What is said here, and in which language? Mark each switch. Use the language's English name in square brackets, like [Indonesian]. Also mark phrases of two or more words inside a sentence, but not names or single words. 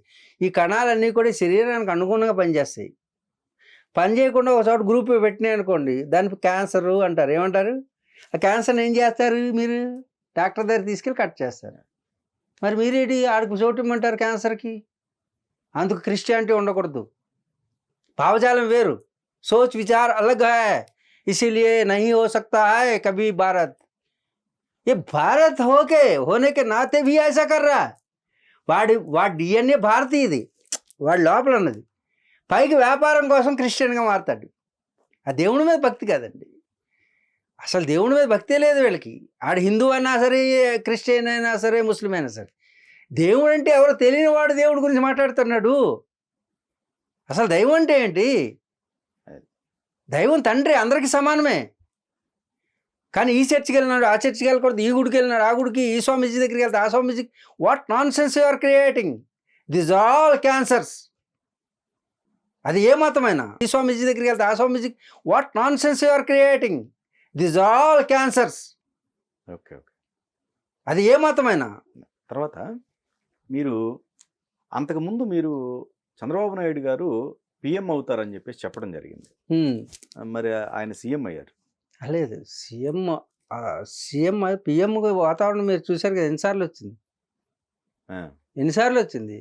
[Telugu] ఈ కణాలన్నీ కూడా శరీరానికి అనుగుణంగా పనిచేస్తాయి. పని చేయకుండా ఒక చోట గ్రూప్ పెట్టినాయి అనుకోండి, దానికి క్యాన్సర్ అంటారు. ఏమంటారు? ఆ క్యాన్సర్ని ఏం చేస్తారు? మీరు డాక్టర్ దగ్గర తీసుకెళ్ళి కట్ చేస్తారు. మరి మీరేంటి ఆడికి చోటు ఇమ్మంటారు క్యాన్సర్కి? అందుకు క్రిస్టియానిటీ ఉండకూడదు. భావజాలం వేరు, [Hindi] सोच विचार अलग है, इसीलिए नहीं हो सकता है कभी भारत, ये भारत होने के नाते भी ऐसा कर रहा है. [Telugu] వాడి DNA భారతీయది, వాడి లోపల ఉన్నది. పైకి వ్యాపారం కోసం క్రిస్టియన్గా మారుతాడు. ఆ దేవుడి మీద భక్తి కాదండి, అసలు దేవుడి మీద భక్తే లేదు వీళ్ళకి. ఆడు హిందూ అయినా సరే, క్రిస్టియన్ అయినా సరే, ముస్లిం అయినా సరే, దేవుడు అంటే ఎవరో తెలియని వాడు దేవుడి గురించి మాట్లాడుతున్నాడు. అసలు దైవం అంటే ఏంటి? దైవం తండ్రి అందరికీ సమానమే. కానీ ఈ చర్చికి వెళ్ళినాడు, ఆ చర్చికి వెళ్ళకూడదు, ఈ గుడికి వెళ్ళినాడు, ఆ గుడికి, ఈ స్వామీజీ దగ్గరికి వెళ్తే ఆ స్వామీజీకి. [English] what nonsense you are creating, this all cancers. [Telugu] అది ఏ మతమైనా, ఈ స్వామీజీ దగ్గరికి వెళ్తే ఆ స్వామీజీకి, [English] what nonsense you are creating, this all cancers. [Telugu] ఓకే, అది ఏ మతమైనా. తర్వాత అంతకుముందు మీరు చంద్రబాబు నాయుడు గారు PM అవుతారని చెప్పేసి చెప్పడం జరిగింది. మరి ఆయన సీఎం అయ్యారు? లేదు, సీఎం PM వాతావరణం మీరు చూశారు కదా, ఎన్నిసార్లు వచ్చింది.